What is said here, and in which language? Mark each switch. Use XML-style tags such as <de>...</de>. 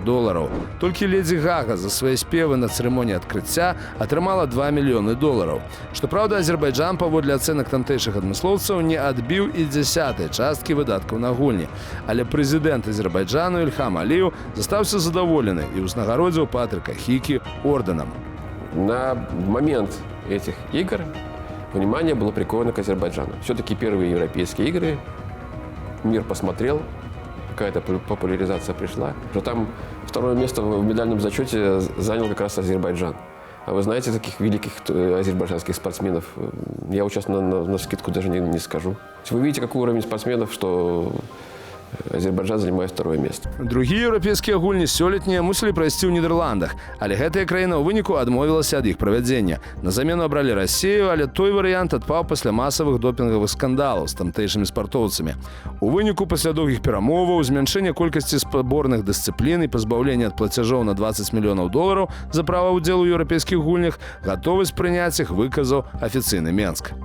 <be>Толькі Ледзі Гага за свае спевы на цырымоніі адкрыцця атрымала $2 мільёны. Што праўда, Азербайджан, паводле ацэнак тамтэйшых адмыслоўцаў, не адбіў і 10-й часткі выдаткаў на гульні. Але прэзідэнт Азербайджану Ильхам Алиев застаўся задаволены і ўзнагародзіў Патрыка Хікі орденам.</be> <ru>На момент этих игр внимание было приковано к Азербайджану. Все-таки первые европейские игры, мир посмотрел, какая-то популяризация пришла. Что там второе место в медальном зачете занял как раз Азербайджан. А вы знаете таких великих азербайджанских спортсменов? Я вот сейчас на скидку даже не скажу. Вы видите, какой уровень спортсменов, что Азербайджан занимает второе место.</ru> <be>Другія еўрапейскія гульні сёлетнія мусілі прайсці ў Нідерландах, але гэтая краіна ў выніку адмовілася ад іх правядзення. На замену абралі Расію, але той варыянт адпаў пасля масавых допінгавых скандалаў з тамтэйшымі спартоўцамі. У выніку пасля доўгіх перамоваў, змяншэння колькасці спаборных дысцыплін і пазбаўлення ад плацяжоў на $20 мільёнаў за права ўдзелу ў еўрапейскіх гульнях, гатовасць прыняць іх выказаў афіцыйны Менск.</be>